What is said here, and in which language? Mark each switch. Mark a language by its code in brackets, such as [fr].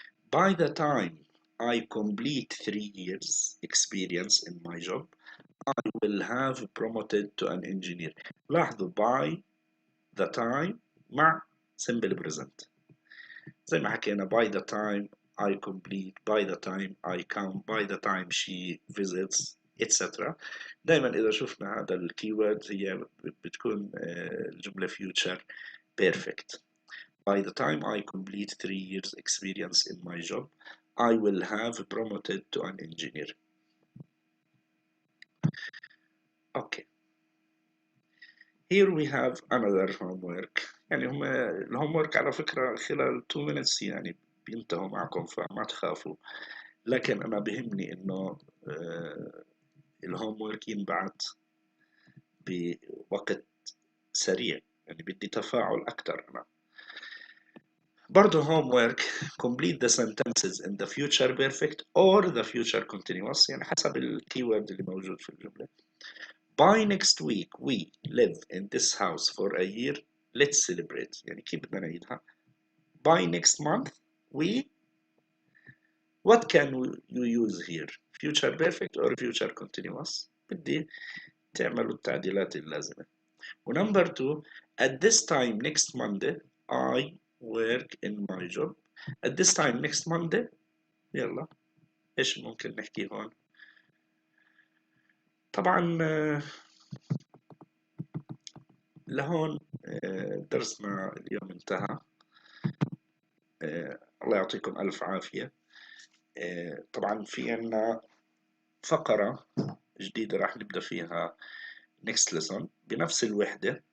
[en] By the time I complete 3 years experience in my job, I will have promoted to an engineer. [ar] لاحظوا [en] by the time [ar] مع simple present. زي ما حكينا [en] by the time I complete, by the time I come, by the time she visits, etc. [ar] دائما إذا شفنا هذا الكيورد هي بتكون الجملة future perfect. [en] By the time I complete 3 years experience in my job, I will have promoted to an engineer. Okay. Here we have another homework. [ar] يعني هم الهومورك على فكرة خلال 2 minutes يعني بينتهوا معكم فما تخافوا. لكن أنا بهمني إنه الهومورك ينبعت بوقت سريع يعني بدي تفاعل أكتر أنا. [en] برضه homework complete the sentences in the future perfect or the future continuous [ar] يعني حسب الكيورد اللي موجود في الجملة. [en] By next week we live in this house for a year. Let's celebrate. [ar] يعني كيف بدنا نعيدها؟ [en] By next month we what can you use here? Future perfect or future continuous؟ [ar] بدي تعملوا التعديلات اللازمة. [en] ونمبر 2 at this time next Monday I work in my job. At this time next Monday [ar] يلا ايش ممكن نحكي هون؟ طبعا لهون درسنا اليوم انتهى. الله يعطيكم ألف عافية. طبعا في عنا فقرة جديدة راح نبدأ فيها [en] next lesson [ar] بنفس الوحدة.